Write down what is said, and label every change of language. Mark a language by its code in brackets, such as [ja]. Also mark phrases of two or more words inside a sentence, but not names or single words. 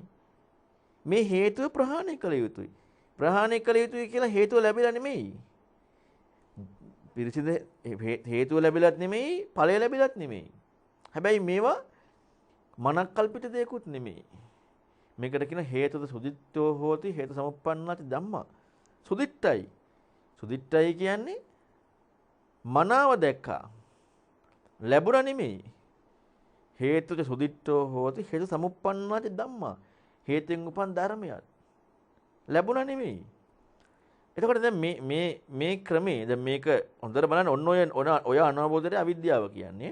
[si] මේ හේතුව ප්‍රහාණය කළ යුතුයි. ප්‍රහාණය කළ යුතුයි කියලා හේතුව ලැබිලා නෙමෙයි. පිරිසිදු හේතුව ලැබිලත් නෙමෙයි, ඵලය ලැබිලත් නෙමෙයි. හැබැයි මේවා මනක් කල්පිත දෙයක්ුත් නෙමෙයි. මේකට කියන [pi] හේතුද සුදිත්තෝ හෝති හේතු සමුප්පන්නාති ධම්මා. [si] සුදිත්තයි. සුදිත්තයි කියන්නේ මනාව දැක්කා. ලැබුණා නෙමෙයි. [pi] හේතුද සුදිත්තෝ හෝති හේතු සමුප්පන්නාති ධම්මා. [si] හේතෙන් උපන් ධර්මයක්. ලැබුණා නෙමෙයි. එතකොට දැන් මේ ක්‍රමේ දැන් මේක හොඳට බලන්න ඔන්න ඔය අනවබෝධයට අවිද්‍යාව කියන්නේ.